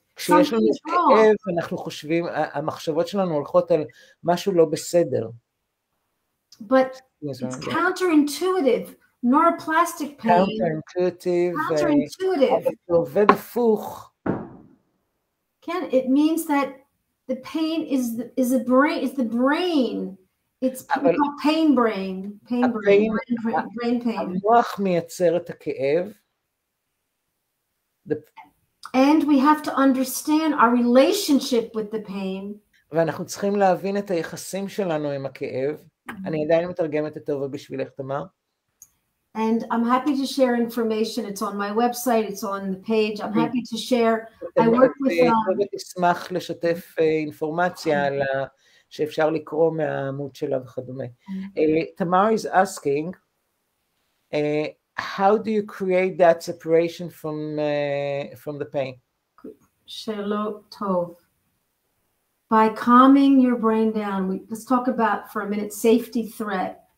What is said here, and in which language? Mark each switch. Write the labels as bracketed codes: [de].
[he] כשיש לנו כאב, אנחנו חושבים, המחשבות שלנו הולכות על משהו לא בסדר. [en] But it's counterintuitive, neuroplastic pain. Counterintuitive. [he] עובד הפוך. [en] Ken, it means that the pain is the brain. It's called pain brain. Brain pain. [he] המוח מייצר את הכאב. [en] And we have to understand our relationship with the pain. [he] ואנחנו צריכים להבין את היחסים שלנו עם הכאב. אני עדיין מתרגמת את טובה בשבילך, תמר. [en] And I'm happy to share information. It's on my website. It's on the page. I'm happy to share. I work with [he] טובה תשמח לשתף אינפורמציה על שאפשר לקרוא מהעמוד שלה וכדומה. [en] Tamar is asking, how do you create that separation from the pain? [he] Shelo tov. [en] By calming your brain down. Let's talk about for a minute safety threat.